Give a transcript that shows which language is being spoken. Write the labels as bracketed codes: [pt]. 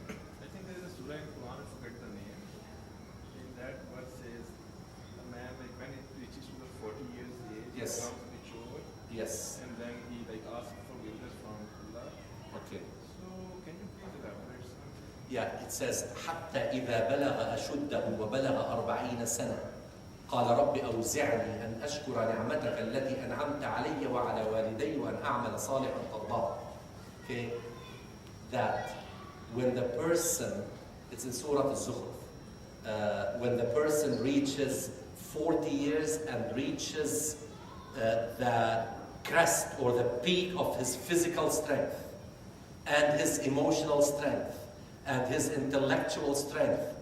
[en] I think there is a surah in Quran, I forget the name. In that verse says, a man, like when it reaches to the 40 years age, Yes. he becomes mature, Yes. and then he like asks forgiveness from Allah. Okay. So can you please elaborate something? Yeah, it says [ar] حتى إذا بلغ أشده وبلغ 40 سنة قال رب أوزعني أن أشكر نعمتك التي أنعمت علي وعلى والدي وأن أعمل صالحا ترضاه. [en] Okay, that when the person, it's in Surah Al-Zukhruf, when the person reaches 40 years and reaches the crest or the peak of his physical strength and his emotional strength and his intellectual strength.